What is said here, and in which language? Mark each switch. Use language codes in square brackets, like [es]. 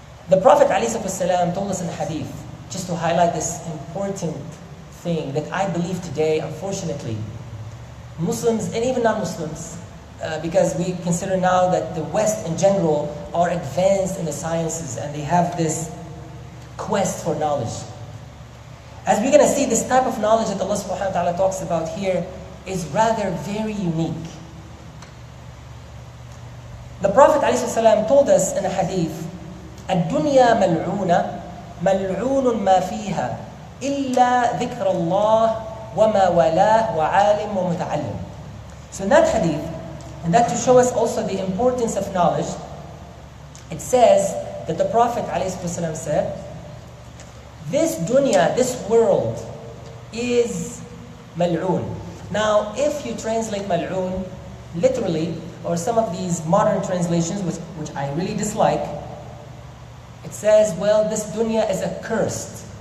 [en] The Prophet ﷺ told us in the hadith, just to highlight this important thing that I believe today, unfortunately, Muslims and even non-Muslims, because we consider now that the West in general are advanced in the sciences and they have this quest for knowledge. As we're going to see, this type of knowledge that Allah subhanahu wa ta'ala talks about here is rather very unique. The Prophet ﷺ told us in a hadith, [ar] الدنيا ملعونة ملعون ما فيها إلا ذكر الله وما والاه وعالم ومتعلم. [en] So in that hadith, and that to show us also the importance of knowledge, it says that the Prophet ﷺ said, This dunya, this world, is mal'oon. Now, if you translate mal'oon literally, or some of these modern translations, which I really dislike, it says, well, this dunya is accursed.